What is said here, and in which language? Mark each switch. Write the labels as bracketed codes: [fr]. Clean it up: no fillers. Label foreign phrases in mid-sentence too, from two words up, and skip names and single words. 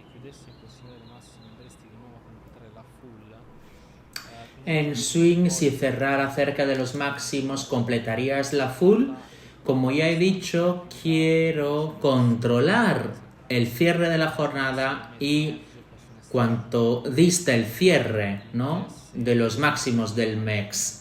[it] adesso in questi livelli massimi andresti di nuovo a completare la full. [es] En swing, si cerrara cerca de los máximos, completarías la full. Como ya he dicho, quiero controlar el cierre de la jornada y cuanto dista el cierre, ¿no?, de los máximos del mes.